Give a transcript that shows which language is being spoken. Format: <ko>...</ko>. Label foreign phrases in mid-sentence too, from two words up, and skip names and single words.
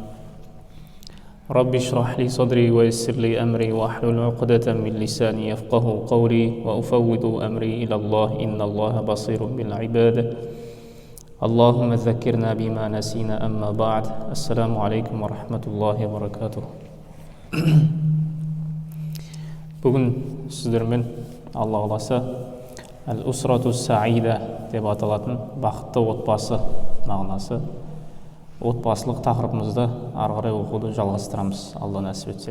<ar>رب اشرح لي صدري ويسر لي أمري واحلل عقدة من لساني يفقه قولي وأفوض أمري إلى الله إن الله بصير بالعباد اللهم ذكرنا بما نسينا أما بعد السلام عليكم ورحمة الله وبركاته</ar> <kk>Бүгін сіздермен Алла қаласа Әл-Усрату Саида деп аталатын бақытты отбасы мағынасы отбасылық тақырыбымызды ары қарай оқуды жалғастырамыз, Алла нәсіп етсе.</kk>